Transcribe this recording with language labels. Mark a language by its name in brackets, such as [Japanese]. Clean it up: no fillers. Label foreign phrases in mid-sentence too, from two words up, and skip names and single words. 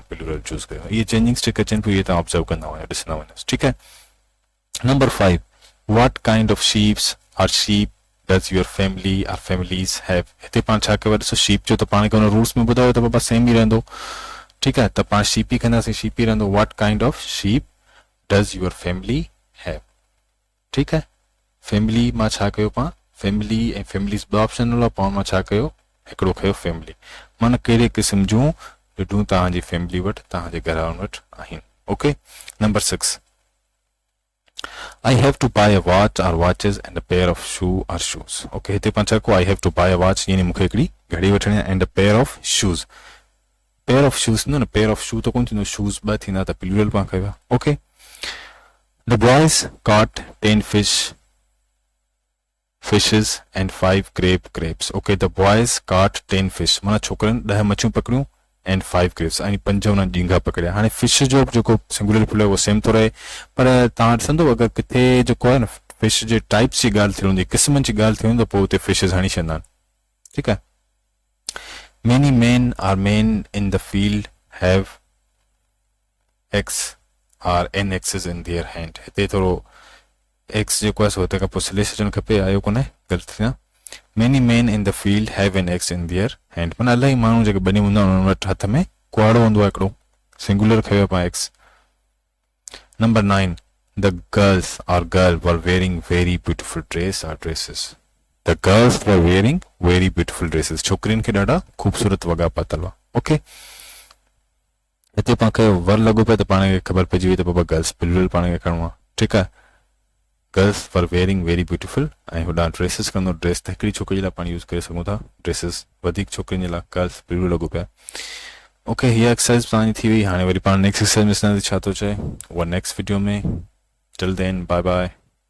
[English] plural choose [Sindhi] कयो इहे चेंजिंग्स जेके अचनि पियूं इहे तव्हां ऑब्ज़र्व कंदा वञो ॾिसंदा वञोसि ठीकु आहे नंबर 5 [English] what kind of sheep does your family or families have [Sindhi] हिते पाण छा कयो ॾिसो शीप जो त पाण खे हुन रूल्स में ॿुधायो त बाबा सेम ई रहंदो ठीकु आहे त पाण शीप ई कंदासीं शीप ई रहंदो [English] what kind of sheep does your family have [Sindhi] ठीकु आहे फैमिली मां छा कयो पाण फैमिली ऐं फैमिलीज़ ॿ ऑप्शन ॾिनो पाण मां छा कयो हिकिड़ो खयो फैमिली माना कहिड़े क़िस्म जूं ॾिठूं तव्हांजी फैमिली वटि तव्हांजे घर वारनि वटि आहिनि [English] okay number [Sindhi] 6 [English] I have to buy a watch or watches and a pair of shoe or shoes. Okay, [Sindhi] हिते पाण छा को [English] I have to buy a watch [Sindhi] यानी मूंखे हिकिड़ी घड़ी वठणी आहे [English] and a pair of shoes. Pair of shoes [Sindhi] न [English] pair of shoe [Sindhi] त कोन थींदो shoes ॿ थींदा त प्लूरल पाण कयो आहे okay. [English] The boys caught 10 fishes and 5 grapes. Okay, the boys caught 10 fish. [Sindhi] माना छोकरनि 10 मच्छियूं पकड़ियूं [English] and 5 grapes [Sindhi] यानी 5 उन्हनि डींगा पकड़िया हाणे फिश जो जेको [English] singular plural [Sindhi] वो सेम थो रहे पर तव्हां ॾिसंदो अगरि किथे जेको आहे न फिश जे टाइप्स जी ॻाल्हि थी हूंदी क़िस्मनि जी ॻाल्हि थी हूंदी त पोइ उते फिशिस हणी छॾंदा आहिनि ठीकु आहे [English] many men in the field have or n axes in their hand [Sindhi] हिते थोरो x जेको आहे सो हिते खां पोइ स्लेश अचणु खपे आयो कोन्हे ग़लति थी न [English] Many men in the field have an axe in their hand. [Sindhi] माना इलाही माण्हू जेके बनी हूंदा आहिनि उन्हनि वटि हथ में कुहाड़ो हूंदो आहे हिकिड़ो सिंगुलर खयो पाण [English] axe number [Sindhi] 9 [English] The girls or girl were wearing very beautiful dress or dresses. The girls were wearing very beautiful dresses. [Sindhi] छोकिरियुनि खे ॾाढा ख़ूबसूरत वॻा पातल हुआ ओके हिते पाण खे वर लॻो पियो त पाण खे ख़बर पइजी वई त बाबा [English] girls plural [Sindhi] पाण खे खणणो आहे ठीकु आहे [English] girls for wearing very beautiful [Sindhi] ऐं होॾां ड्रेसिस कंदो ड्रेस त हिकिड़ी छोकिरी जे लाइ पाण यूज़ करे सघूं था ड्रेसिस वधीक छोकिरियुनि जे लाइ [English] girls plural [Sindhi] लॻो पिया ओके हीअ एक्सरसाइज़ तव्हांजी थी वई हाणे वरी पाण [English] next exercise [Sindhi] में ॾिसंदासीं छा थो चए उहा [English] next video [Sindhi] में [English] till then bye bye